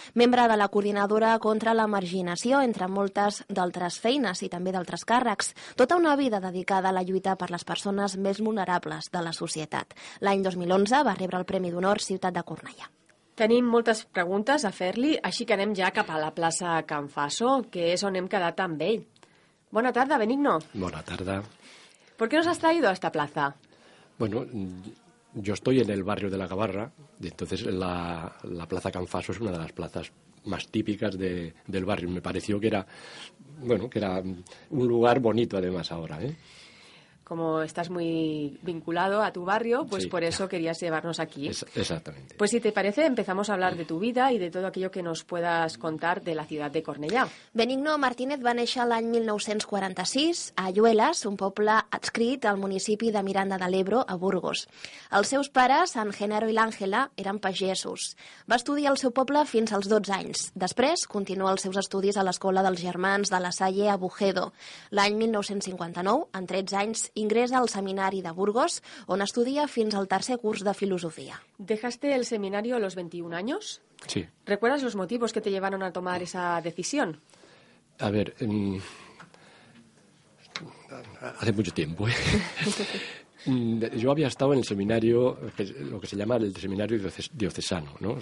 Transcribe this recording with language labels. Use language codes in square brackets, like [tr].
[ca] Membre de la Coordinadora contra la Marginació, entre moltes d'altres feines i també d'altres càrrecs. Tota una vida dedicada a la lluita per les persones més vulnerables de la societat. L'any 2011 va rebre el Premi d'Honor Ciutat de Cornellà. Tenim moltes preguntes a fer-li, així que anem ja cap a la plaça Can Faso, que és on hem quedat amb ell. Bona tarda, Benigno. Bona tarda. [es] ¿Por qué nos has traído a esta plaza? Bueno, yo estoy en el barrio de la Gavarra, entonces la plaza Can Faso es una de las plazas más típicas del barrio. Me pareció que era, bueno, que era un lugar bonito además ahora, ¿eh? Como estás muy vinculado a tu barrio, pues sí, por eso querías llevarnos aquí. Exactamente. Pues si te parece, empezamos a hablar de tu vida y de todo aquello que nos puedas contar de la ciudad de Cornellà. [ca] Benigno Martínez va néixer l'any 1946 a Lluelas, un poble adscrit al municipi de Miranda de l'Ebro, a Burgos. Els seus pares, en Genaro i l'Àngela, eren pagesos. Va estudiar al seu poble fins als 12 anys. Després, continua els seus estudis a l'escola dels germans de la Salle a Bujedo. L'any 1959, amb 13 anys, ingresa al seminari de Burgos, on estudia fins al tercer curs de filosofia. [es] ¿Dejaste el seminario a los 21 años? Sí. ¿Recuerdas los motivos que te llevaron a tomar esa decisión? A ver, hace mucho tiempo, ¿eh? Yo había estado en el seminario, lo que se llama el seminario diocesano, ¿no?